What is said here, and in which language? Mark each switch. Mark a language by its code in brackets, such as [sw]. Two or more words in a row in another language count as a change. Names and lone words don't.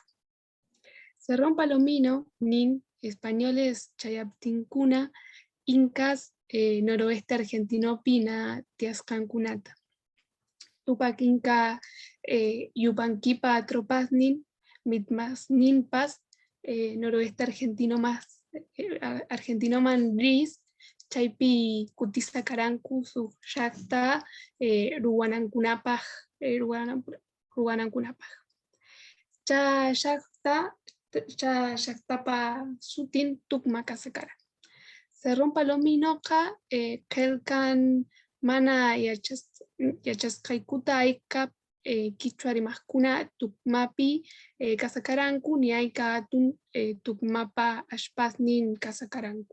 [qu] Cerrón Palomino, nin españoles chayaptincuna, incas [es] noroeste argentino [qu] pina tiascancunata. Tupac inca yupanquipa tropasnin, mitmas ninpas, [es] noroeste argentino más argentino [qu] manris, chaypi kutisa karanku su llakta ruwanankunapaj, ruwanankunapaj. Cha llaktapa sutin tukma kasakara. Cerrón Palominoqa qelkan mana yachasqaykuta ayka quichua rimaqkuna tukmapi kasakaranku ni ayka atun tukmapa ashpasnin kasakaranku.